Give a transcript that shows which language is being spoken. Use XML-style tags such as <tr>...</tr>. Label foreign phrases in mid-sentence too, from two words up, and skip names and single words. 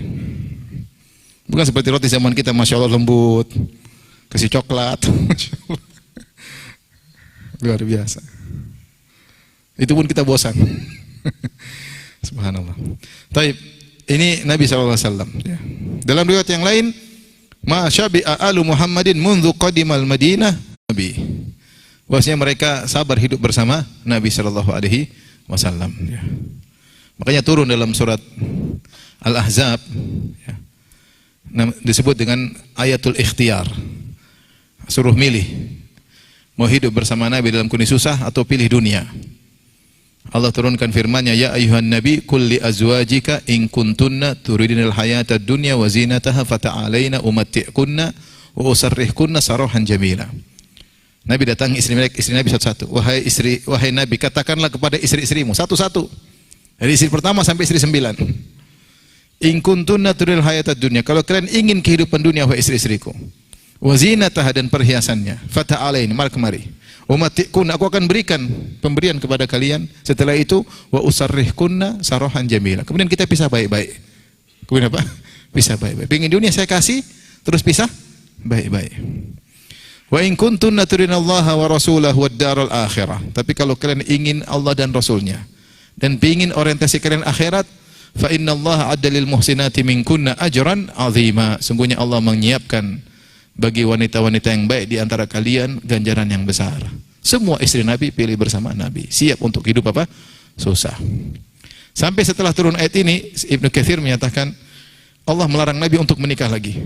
<id>Bukan seperti roti zaman kita, Masya Allah lembut, kasih coklat, luar biasa. Itu pun kita bosan. Subhanallah. Taib, ini Nabi SAW. Ya. Dalam riwayat yang lain,</id> <ar>ما شبع آل محمد منذ قدم المدينة النبي.</ar> <id>Bahwasanya mereka sabar hidup bersama Nabi SAW. Ya. Makanya turun dalam surat Al-Ahzab, ya, disebut dengan</id> <ar>آية الاختيار.</ar> <id>Suruh milih, mau hidup bersama Nabi dalam kondisi susah atau pilih dunia. Allah turunkan firman-Nya,</id> <ar>يا أيها النبي قل لأزواجك إن كنتن تردن الحياة الدنيا وزينتها فتعالين أمتعكن وأسرحكن سراحا جميلا.</ar> <id>Nabi datangi istri Nabi satu-satu. Wahai Nabi, katakanlah kepada istri-istrimu satu-satu. Dari istri pertama sampai istri 9.</id> <ar>إن كنتن تردن الحياة الدنيا,</ar> <id>kalau kalian ingin kehidupan dunia wahai istri-istriku,</id> <ar>وزينتها</ar> <id>dan perhiasannya, fata'alaina, mari kemari. Umatti'kunna, aku akan berikan pemberian kepada kalian. Setelah itu</id> <ar>وأسرحكن سراحا جميلا.</ar> <id>Kemudian kita pisah baik-baik. Kemudian apa? Pisah baik-baik. Pengin dunia saya kasih, terus pisah baik-baik.</id> <ar>وإن كنتن تردن الله ورسوله والدار الآخرة.</ar> <id>Tapi kalau kalian ingin Allah dan Rasulnya dan ingin orientasi kalian akhirat,</id> <ar>فإن الله أعد للمحسنات منكن أجرا عظيما.</ar> <id>Sungguhnya Allah menyiapkan bagi wanita-wanita yang baik di antara kalian ganjaran yang besar. Semua istri Nabi pilih bersama Nabi, siap untuk hidup apa? Susah. Sampai setelah turun ayat ini, Ibnu Katsir menyatakan Allah melarang Nabi untuk menikah lagi.</id>